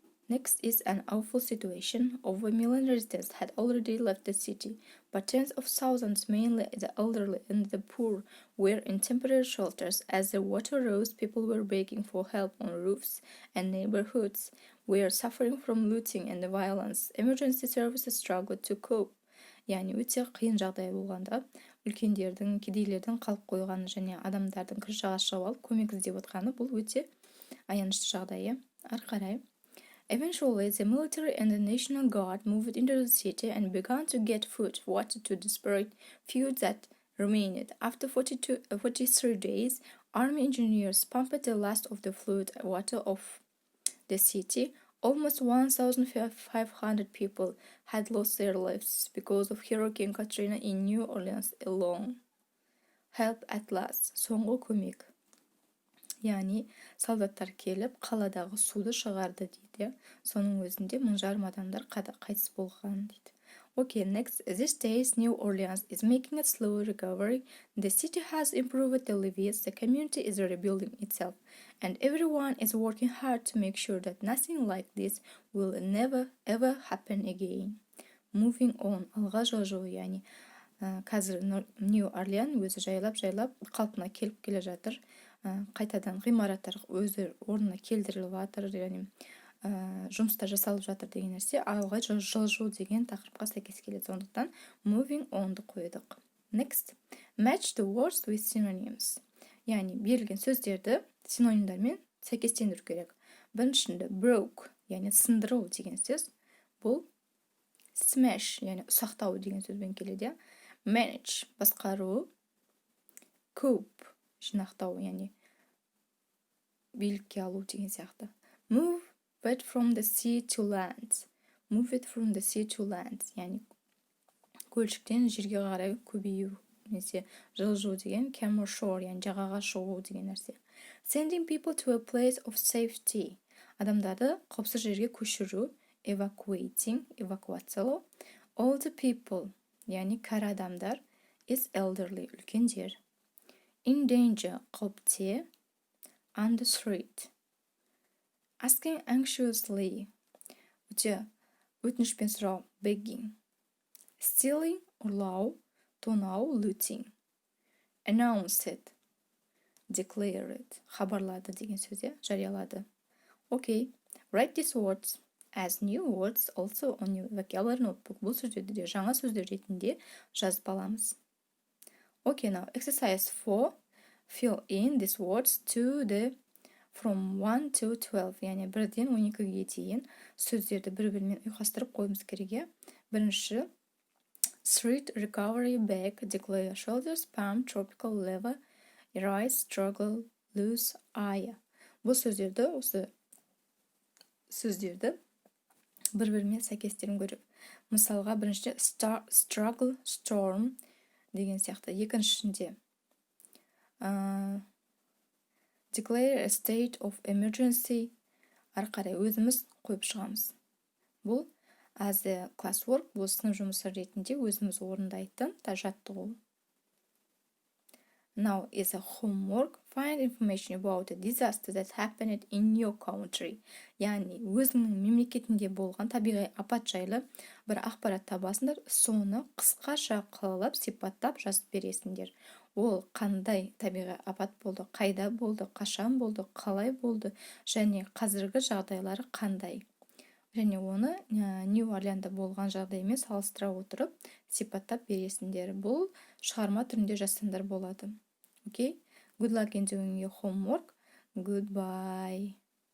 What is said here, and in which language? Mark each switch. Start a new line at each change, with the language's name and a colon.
English: Next is an awful situation. Over a million residents had already left the city, but tens of thousands, mainly the elderly and the poor, were in temporary shelters. As the water rose, people were begging for help on roofs, and neighborhoods were suffering from looting and violence. Emergency services struggled to cope.
Kazakh: Yani өте қиын жағдай болғанда, үлкендердің, кедейлердің қалып қойғаны және адамдардың крышаға шығып алып көмек іздеп отқаны бұл өте аянышты жағдай. Ары қарай.
English: Eventually, the military and the National Guard moved into the city and began to get food, water to desperate few that remained. After 43 days, army engineers pumped the last of the flood water of the city. Almost 1,500 people had lost their lives because of Hurricane Katrina in New Orleans alone. Help at last.
Kazakh: Соңғы көмек. Яғни солдаттар келіп қаладағы суды шығарды дейді. Соның өзінде 1,500 адамдар қайтыс болған дейді.
English: Okay, next. These days, New Orleans is making a slow recovery. The city has improved the levees, the community is rebuilding itself, and everyone is working hard to make sure that nothing like this will never ever happen again. Moving on.
Kazakh: Алға жылжу, яғни қазір New Orleans өзі жайлап қалпына келіп келе жатыр. Қайтадан ғимараттар өзі орнына келтіріліп жатыр, яғни жұмыстар жасалып жатыр деген нәрсе алға жылжу деген тақырыпқа сәйкес келеді. Сондықтан
English: moving on'ды
Kazakh: қойдық.
English: Next, match the words with synonyms.
Kazakh: Яғни берілген сөздерді синонимдармен сәйкестендіру керек. Біріншінде broke, яғни сындыру деген сөз. Бұл smash, яғни ұсақтау деген сөзбен келеді.
English: Manage,
Kazakh: басқару. Cope, жинақтау, яғни билікке алу деген сияқты.
English: Move it from the sea to land. Move it from the sea to land.
Kazakh: Яғни көлшіктен жерге қарай көбею, немесе жылжу деген
English: come ashore,
Kazakh: яғни жағаға шығу деген нәрсе.
English: Sending people to a place of safety.
Kazakh: Адамдарды қауіпсіз жерге көшіру. Evacuating, эвакуациялау.
English: All the people,
Kazakh: яғни кәрі адамдар.
English: Is elderly, үлкендер. In danger, қауіпте. On the street. Asking anxiously,
Kazakh: өтінішпен сұрау,
English: begging.
Kazakh: Stealing, ұрлау, тонау, looting.
English: Announce it, declare it,
Kazakh: хабарлады деген сөзде, жариялады.
English: Okay, write these words as new words also on your vocabulary notebook.
Kazakh: Бұл сөздерді де жаңа сөздер ретінде жазып аламыз.
English: Okay, now exercise 4. Fill in these words to the from 1 to 12,
Kazakh: яғни 1-ден 12-ге дейін сөздерді бір-бірімен ұйқастырып қойымыз кереге. Бірінші,
English: street, recovery, beg, declare, shoulders, palm, tropical, lever, rise, struggle, lose, eye.
Kazakh: Бұл сөздерді бір-бірімен сәйкестерін көріп. Мысалға, біріншіде
English: struggle, storm
Kazakh: деген сияқты. Екіншісінде
English: declare a state of emergency
Kazakh: ары қарай өзіміз қойып шығамыз. Бұл
English: as a classwork,
Kazakh: бұл сынып жұмысы ретінде өзіміз орындайтын жаттығу.
English: Now is a homework. Find information about a disaster that happened in your country.
Kazakh: Яғни өзіңнің мемлекетінде болған табиғи апат жайлы бір ақпарат табасыңдар, соны қысқаша қылып сипаттап жазып бересіңдер. Ол қандай табиғи апат болды, қайда болды, қашан болды, қалай болды және қазіргі жағдайлары қандай. Және оны Нью-Орлеанда болған жағдаймен салыстыра отырып сипаттап бересіңдер. Бұл шығарма түрінде жазсаңдар болады.
English: Okay? Good luck in doing your homework. Goodbye.